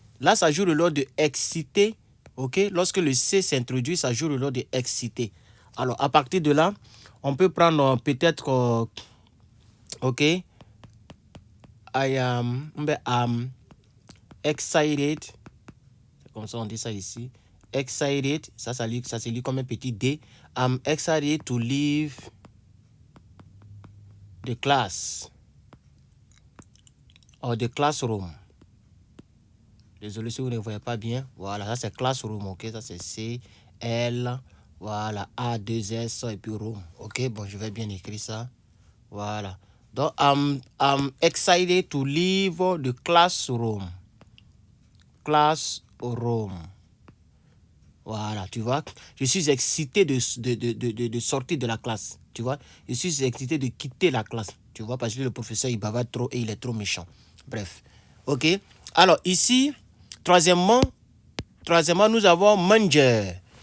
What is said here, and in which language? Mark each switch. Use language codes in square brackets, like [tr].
[fr] Là, ça joue le rôle de excité. Ok? Lorsque le C s'introduit, ça joue le rôle de excité. Alors, à partir de là, on peut prendre peut-être... ok? [en] I am excited. [fr] C'est comme ça, on dit ça ici. Excited. Ça se lit comme un petit D. [en] I'm excited to leave the class. Or the classroom. [fr] Désolé si vous ne voyez pas bien. Voilà, ça c'est classroom. Ok, ça c'est C, L. Voilà, A, 2 S et puis room. Ok, bon, je vais bien écrire ça. Voilà. [en] Donc, I'm excited to leave the classroom. [fr] Classroom. Voilà, tu vois. Je suis excité de sortir de la classe. Tu vois. Je suis excité de quitter la classe. Tu vois, parce que le professeur, il bavarde trop et il est trop méchant. Bref. OK. Alors, ici, troisièmement, nous avons manger.